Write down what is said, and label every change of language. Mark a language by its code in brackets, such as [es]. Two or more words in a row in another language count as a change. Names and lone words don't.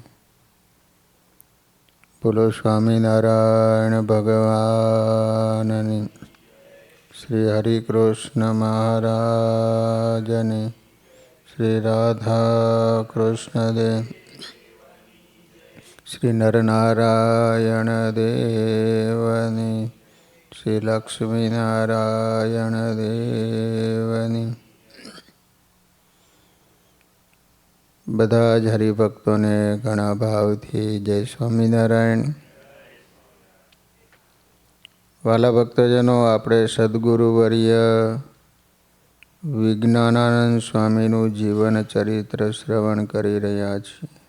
[gu] બોલો સ્વામીનારાયણ ભગવાનની, શ્રી હરિ કૃષ્ણ મહારાજને, શ્રી રાધા કૃષ્ણ દેવ, શ્રી નરનારાયણ દેવની, શ્રી લક્ષ્મી નારાયણ દેવની। બધા જ હરિભક્તોને ઘણા ભાવથી જય સ્વામિનારાયણ. વાલા ભક્તજનો, આપણે સદગુરુવર્ય વિજ્ઞાનાનંદ સ્વામીનું જીવન ચરિત્ર શ્રવણ કરી રહ્યા છીએ.